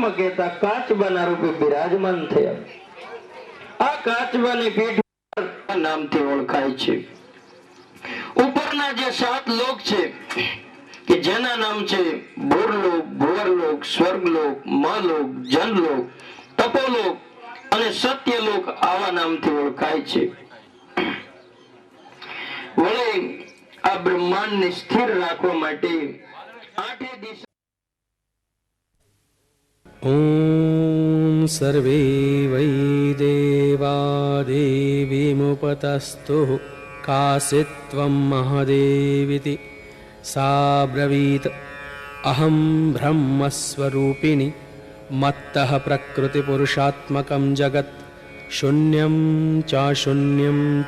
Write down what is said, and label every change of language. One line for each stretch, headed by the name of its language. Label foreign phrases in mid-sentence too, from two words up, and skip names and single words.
Gujarati: કહેતા કાચબાના રૂપે બિરાજમાન થયા આ કાચબાની પીઠ નામથી ઓળખાય છે ઉપરના જે 7 લોક છે કે જેના નામ છે ભૂરલોક ભુવરલોક સ્વર્ગલોક મલોક જનલોક તપોલોક અને સત્યલોક આવા નામથી ઓળખાય છે વળે આ બ્રહ્માંડને સ્થિર રાખવા માટે 8 દિશા
Sanskrit: ॐ सर्वे वै देवा देवीमुपतस्तुः कासित्वं महादेविति सा ब्रवीत् अहं ब्रह्मस्वरूपिणि मत्तः प्रकृतिपुरुषात्मकं जगत् शून्यं चाशून्यं च